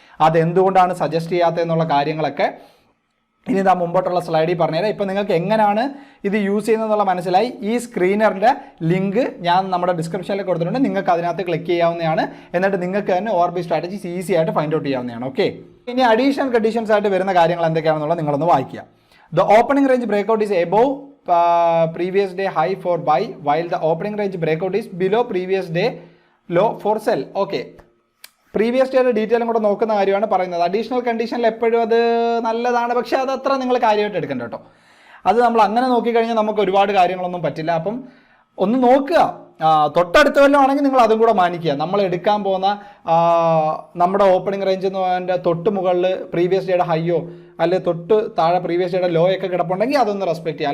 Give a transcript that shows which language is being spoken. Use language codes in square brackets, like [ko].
[ml] അതെന്തുകൊണ്ടാണ് സജസ്റ്റ് ചെയ്യാത്തതെന്നുള്ള കാര്യങ്ങളൊക്കെ ഇനി ഇതാ മുമ്പോട്ടുള്ള സ്ലൈഡിൽ പറഞ്ഞുതരാം. ഇപ്പോൾ നിങ്ങൾക്ക് എങ്ങനെയാണ് ഇത് യൂസ് ചെയ്യുന്നതെന്നുള്ള മനസ്സിലായി. ഈ സ്ക്രീനറിൻ്റെ ലിങ്ക് ഞാൻ നമ്മുടെ ഡിസ്ക്രിപ്ഷനിൽ കൊടുത്തിട്ടുണ്ട്, നിങ്ങൾക്ക് അതിനകത്ത് ക്ലിക്ക് ചെയ്യാവുന്നതാണ്. എന്നിട്ട് നിങ്ങൾക്ക് തന്നെ ORB സ്ട്രാറ്റജീസ് ഈസി ആയിട്ട് ഫൈൻഡ് ഔട്ട് ചെയ്യാവുന്നതാണ്. ഓക്കെ, ഇനി അഡീഷണൽ കണ്ടീഷൻസ് ആയിട്ട് വരുന്ന കാര്യങ്ങൾ എന്തൊക്കെയാണെന്നുള്ളത് നിങ്ങളൊന്ന് വായിക്കുക. [en] The opening range breakout is above previous day high for buy while the opening range breakout is below previous day low for sell. Okay, [ml] previous ഡേയുടെ ഡീറ്റെയിലും കൂടെ നോക്കുന്ന കാര്യമാണ് പറയുന്നത്. അഡീഷണൽ കണ്ടീഷനിൽ എപ്പോഴും അത് നല്ലതാണ്, പക്ഷേ അത് അത്ര നിങ്ങൾ കാര്യമായിട്ട് എടുക്കണ്ട കേട്ടോ. അത് നമ്മൾ അങ്ങനെ നോക്കിക്കഴിഞ്ഞാൽ നമുക്ക് ഒരുപാട് കാര്യങ്ങളൊന്നും പറ്റില്ല. അപ്പം ഒന്ന് നോക്കുക, തൊട്ടടുത്ത വല്ലതും ആണെങ്കിൽ നിങ്ങൾ അതും കൂടെ മാനിക്കുക. നമ്മൾ എടുക്കാൻ പോകുന്ന നമ്മുടെ ഓപ്പണിംഗ് റേഞ്ച് എന്ന് പറഞ്ഞാൽ തൊട്ട് മുകളിൽ പ്രീവിയസ് ഡേയുടെ ഹൈയോ അല്ലെങ്കിൽ തൊട്ട് താഴെ പ്രീവിയസ് ഡേയുടെ ലോ ഒക്കെ കിടപ്പുണ്ടെങ്കിൽ അതൊന്ന് റെസ്പെക്ട് ചെയ്യുക.